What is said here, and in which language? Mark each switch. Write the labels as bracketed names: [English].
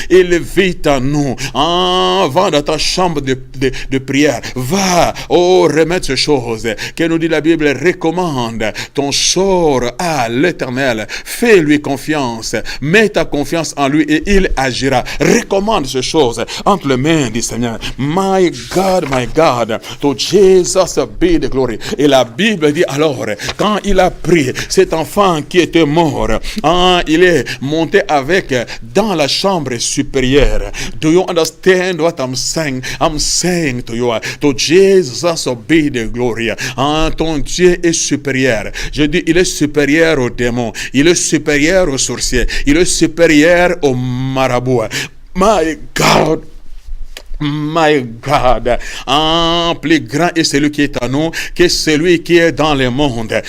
[French] Il vit en nous. Va dans ta chambre de prière. Va, remettre ces choses que nous dit la Bible. Recommande ton sort à l'Éternel. Fais-lui confiance. Mets ta confiance en lui et il agira. Recommande ces choses entre les mains du Seigneur. [English] My God, to Jesus be the glory. [French] Et la Bible dit alors, quand il a pris cet enfant qui était mort, il est monté avec dans la chambre supérieure. [English] Do you understand what I'm saying? I'm saying to you, to Jesus be the glory. [French] Ton Dieu est supérieur. Je dis, il est supérieur aux démons. Il est supérieur aux sorciers. Il est supérieur aux marabouts. [English] My God. My God, [French] plus grand est celui qui est en nous que celui qui est dans le monde.